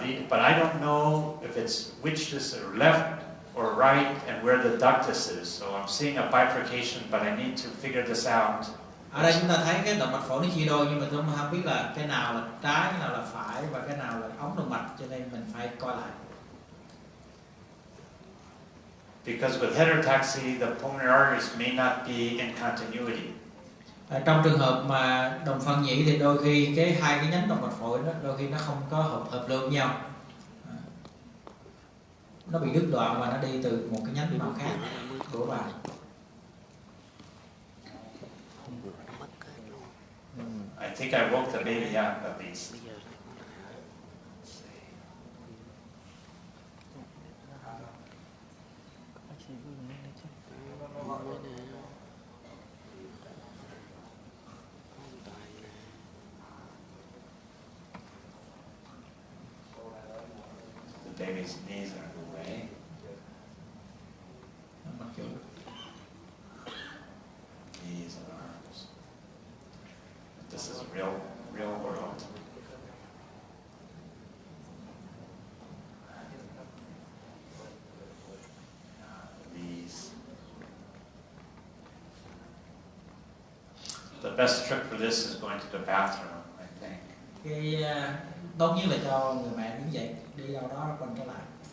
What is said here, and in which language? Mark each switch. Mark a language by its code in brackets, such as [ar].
[en] But I don't know if it's which is left or right and where the ductus is. So I'm seeing a bifurcation, but I need to figure this out. [vi] Ở đây chúng ta thấy cái động mạch phổi nó chia đôi nhưng mà tôi không biết là cái nào là trái, cái nào là phải và cái nào là ống động mạch, cho nên mình phải coi lại. [en] Because with heterotaxy, the pulmonary arteries may not be in continuity. [vi] Trong trường hợp mà đồng phân nhĩ thì đôi khi hai cái nhánh động mạch phổi đó đôi khi nó không có hợp lượng với nhau, nó bị đứt đoạn và nó đi từ một cái nhánh nào khác của vào. [en] I think I woke the baby up at least. The baby's knees are in the way. Knees and arms. This is real world. These. The best trick for this is going to the bathroom, I think. [vi] Cái tốt nhất là cho người mẹ đứng dậy đi đâu đó quanh trở lại.